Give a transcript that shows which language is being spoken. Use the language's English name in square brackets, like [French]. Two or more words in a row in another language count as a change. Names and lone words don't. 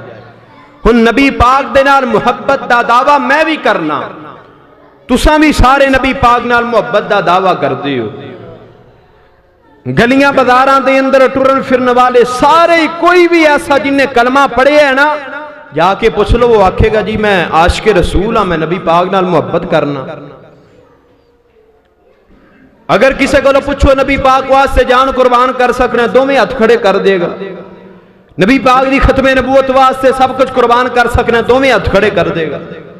[Punjabi] ہن نبی پاک دے نال محبت دا دعویٰ میں بھی کرنا، تساں بھی سارے نبی پاک نال محبت دا دعویٰ کردے ہو. گلیاں بازاراں دے اندر ٹرن پھرن والے سارے، کوئی بھی ایسا جنہیں کلمہ پڑھیا ہے نا, جا کے پوچھ لو، وہ آکھے گا جی میں عاشق رسول ہاں، میں نبی پاک نال محبت کرنا۔ اگر کسی کو پوچھو نبی پاک واسطے جان قربان کر سکنا، دوویں ہاتھ کھڑے کر دے گا۔ نبی پاک دی ختم نبوت واسطے سب کچھ قربان کر سکنا، دوویں ہاتھ کھڑے کر دے گا۔